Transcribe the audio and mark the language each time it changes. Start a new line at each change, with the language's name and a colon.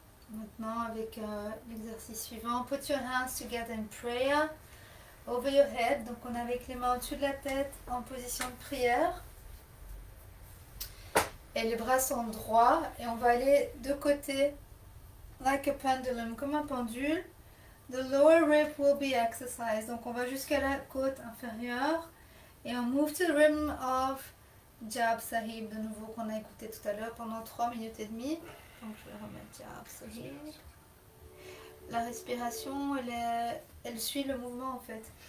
French: Maintenant avec l'exercice suivant.
English: Put your hands together in prayer over your head.
French: Donc on est avec les mains au-dessus de la tête en position de prière. Et les bras sont droits et on va aller de côté
English: like a pendulum,
French: comme un pendule.
English: The lower rib will be exercised.
French: Donc on va jusqu'à la côte inférieure et on
English: move to the rhythm of Jab Sahib
French: de nouveau qu'on a écouté tout à l'heure pendant 3 minutes et demie. Donc je vais remettre Jab Sahib. La respiration, elle suit le mouvement en fait.